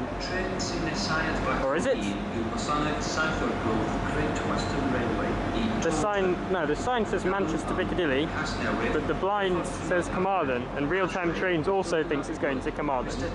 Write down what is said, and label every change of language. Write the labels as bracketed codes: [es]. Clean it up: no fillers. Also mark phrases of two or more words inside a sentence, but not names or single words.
[cy] Tren sy'n nesau at [en] Or is it? [cy] platform 1 yw gwasanaeth 7 o'r gloch Great Western Railway [en] The sign says Manchester Piccadilly, but the blind says Carmarthen, and real-time trains also thinks it's going to Carmarthen.